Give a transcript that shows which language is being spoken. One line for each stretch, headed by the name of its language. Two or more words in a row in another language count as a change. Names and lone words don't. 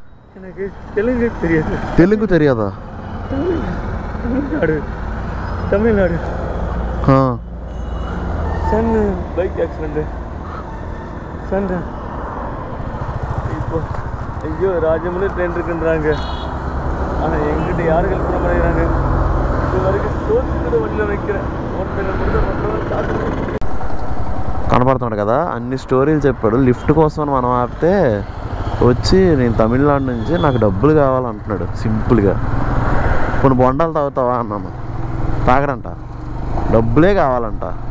Telugu: తెలుగు తెలియదా? తమిళనాడు.
Tamil: சன்
English: bike accident
Tamil: சன் இப்போ ஐயோ ராஜமலை ட்ரெயின் இருக்குன்றாங்க. ஆனால் எங்கிட்ட யாரும் ஹெல்ப் பண்ண மாட்டேங்கிறாங்க. இது வரைக்கும் சோத்து வண்டியில் வைக்கிறேன்.
Telugu: కనపడుతున్నాడు కదా, అన్ని స్టోరీలు చెప్పాడు. లిఫ్ట్ కోసం మనం ఆపితే వచ్చి నేను తమిళనాడు నుంచి నాకు డబ్బులు కావాలంటున్నాడు సింపుల్గా. కొన్ని బొండాలు తాగుతావా అన్నాను. తాగడంట, డబ్బులే కావాలంట.